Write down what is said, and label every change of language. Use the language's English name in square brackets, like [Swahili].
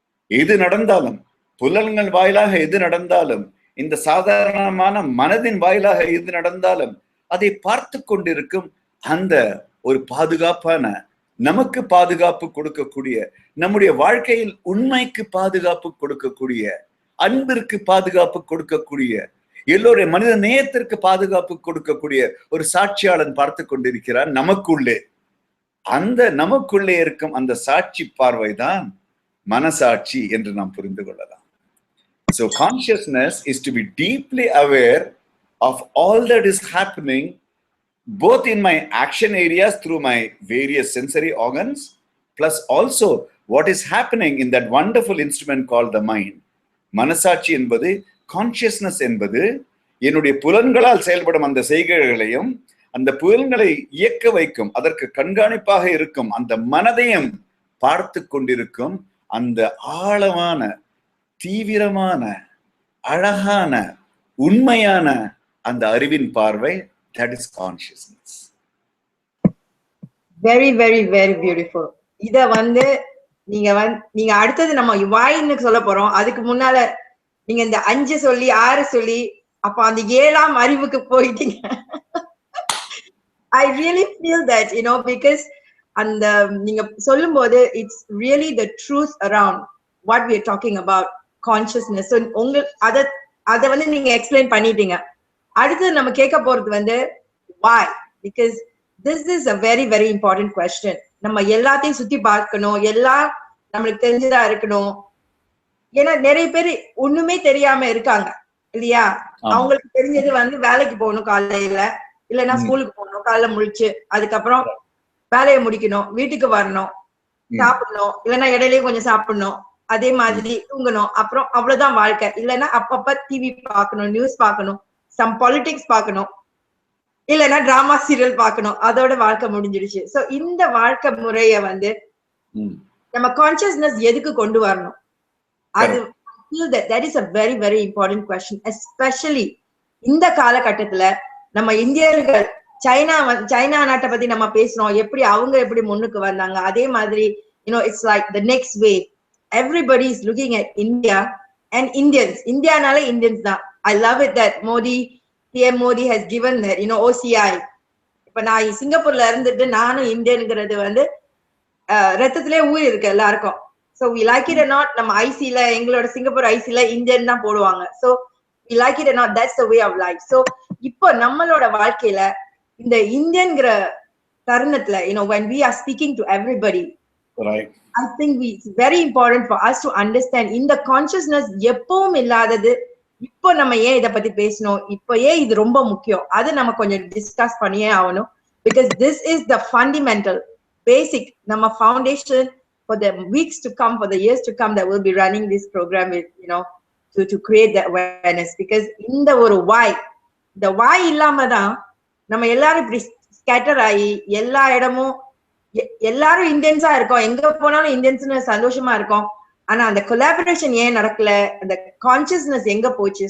[Tamil] எது நடந்தாலும், புலன்கள் வாயிலாக எது நடந்தாலும், இந்த சாதாரணமான மனதின் வாயிலாக எது நடந்தாலும் அதை பார்த்து கொண்டிருக்கும் அந்த ஒரு பாதுகாப்பான, நமக்கு பாதுகாப்பு கொடுக்கக்கூடிய, நம்முடைய வாழ்க்கையில் உண்மைக்கு பாதுகாப்பு கொடுக்கக்கூடிய, அன்பிற்கு பாதுகாப்பு கொடுக்கக்கூடிய, எல்லோருடைய மனித நேயத்திற்கு பாதுகாப்பு கொடுக்கக்கூடிய ஒரு சாட்சியாளன் பார்த்து கொண்டிருக்கிறார் நமக்குள்ளே. அந்த நமக்குள்ளே இருக்கும் அந்த சாட்சி பார்வைதான் மனசாட்சி என்று நாம் புரிந்து கொள்ளலாம். [English] So consciousness is to be deeply aware of all that is happening both in my action areas through my various sensory organs, plus also what is happening in that wonderful instrument called the mind. [Tamil] மனசாட்சி என்பது, consciousness என்பது என்னுடைய புலன்களால் செயல்படும் அந்த செய்கைகளையும், அந்த புலன்களை இயக்க வைக்கும், அதற்கு கண்காணிப்பாக இருக்கும் அந்த மனதையும் பார்த்து கொண்டிருக்கும் அந்த ஆழமான, தீவிரமான, அழகான, உண்மையான அந்த அறிவின் பார்வை. [English] That is consciousness. Very, very, very beautiful. [Tamil] இத நீங்க அடுத்தது நம்ம வாயின்னு சொல்ல போறோம். அதுக்கு முன்னால நீங்க இந்த 5 சொல்லி 6 சொல்லி அப்ப அந்த 7ஆம் அறிவுக்கு போயிட்டீங்க. [English] I really feel that, because [Tamil] அந்த நீங்க சொல்லும் போது [English] it's really the truth around what we are talking about, consciousness. [Tamil] So அத நீங்க எக்ஸ்பிளைன் பண்ணிட்டீங்க. அடுத்து நம்ம கேட்க போறது [English] why, because this is a very, very important question. [Tamil] நம்ம எல்லாத்தையும் சுத்தி பார்க்கணும், எல்லாம் நம்மளுக்கு தெரிஞ்சதா இருக்கணும். ஏன்னா நிறைய பேர் ஒண்ணுமே தெரியாம இருக்காங்க இல்லையா? அவங்களுக்கு தெரிஞ்சது வேலைக்கு போகணும் காலையில, இல்லைன்னா ஸ்கூலுக்கு போகணும், காலைல முழிச்சு அதுக்கப்புறம் வேலையை முடிக்கணும், வீட்டுக்கு வரணும், சாப்பிடணும், இல்லைன்னா இடையிலயும் கொஞ்சம் சாப்பிடணும், அதே மாதிரி தூங்கணும், அப்புறம் அவ்வளவுதான் வாழ்க்கை. இல்லைன்னா அப்பப்ப டிவி பார்க்கணும், நியூஸ் பார்க்கணும், சம் பாலிடிக்ஸ் பார்க்கணும், இல்லைன்னா டிராமா சீரியல் பார்க்கணும், அதோட வாழ்க்கை முடிஞ்சிடுச்சு. சோ இந்த வாழ்க்கை முறைய நம்ம கான்சியஸ்னஸ் எதுக்கு கொண்டு வரணும்? அது [English] that is a very, very important question, especially [Tamil] இந்த காலகட்டத்துல நம்ம இந்தியர்கள் சைனா நாட்டை பத்தி நம்ம பேசுறோம், அவங்க எப்படி முன்னுக்கு வந்தாங்க, அதே மாதிரி [English] it's like the next wave. Everybody is looking at India and Indians. [Tamil] இந்தியானால Indians தான். [English] I love it that PM Modi has given that, OCI. [Tamil] இப்ப நான் சிங்கப்பூர்ல இருந்துட்டு நானும் இந்தியன்ங்கிறது ரத்தத்திலே ஊறி இருக்கு எல்லாருக்கும். [English] So we like it or not, [Tamil] நம்ம ஐசில, எங்களோட சிங்கப்பூர் ஐசில இந்தியன் தான் போடுவாங்க. [English] So we like it or not, that's the way of life. So [Tamil] இப்போ நம்மளோட வாழ்க்கையில இந்த இந்தியன்ங்கிற தருணத்துல, [English] when we are speaking to everybody, right, I think it's very important for us to understand [Tamil] இந்த கான்சியஸ்னஸ் எப்பவும் இல்லாதது. இப்போ நம்ம ஏன் இதை பத்தி பேசணும், இப்போ ஏன் இது ரொம்ப முக்கியம், அது நம்ம கொஞ்சம் டிஸ்கஸ் பண்ணியே ஆகணும். [English] Because this is the fundamental, basic, [Tamil] நம்ம foundation [English] for the weeks to come, for the years to come, that we'll be running this program with, you know, to create that awareness. Because in the why, the why [Tamil] illama da நம்ம எல்லாரும் இப்படி scatter ஆகி எல்லா இடமும் எல்லாரும் இந்தியன்ஸா இருக்கோம், எங்க போனாலும் இந்தியன்ஸ்னு சந்தோஷமா இருக்கோம். ஆனா அந்த கொலாபரேஷன் ஏன் நடக்கல, அந்த கான்சியஸ்னஸ் எங்க போச்சு?